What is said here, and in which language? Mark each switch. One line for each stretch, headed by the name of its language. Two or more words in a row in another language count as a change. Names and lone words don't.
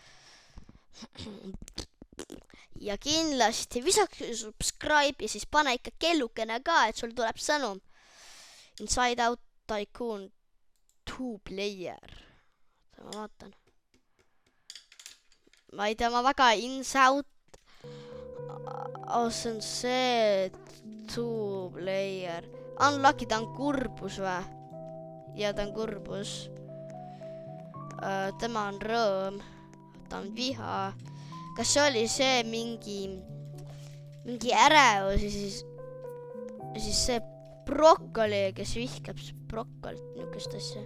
Estonian: Ja kindlasti visake subscribe ja siis pane ikka kellukene ka, et sul tuleb sõnum. Inside Out Tycoon 2 player. Ma vaatan. Ma ei tea, ma väga Inside Out. See on see 2 player. Unlucky, ta on kurbus või? Ja ta on kurbus. Tema on rõõm. Ta on viha. Kas see oli see mingi ärevus ja siis see brokkoli, kes vihkab brokkolit, niisugust asja.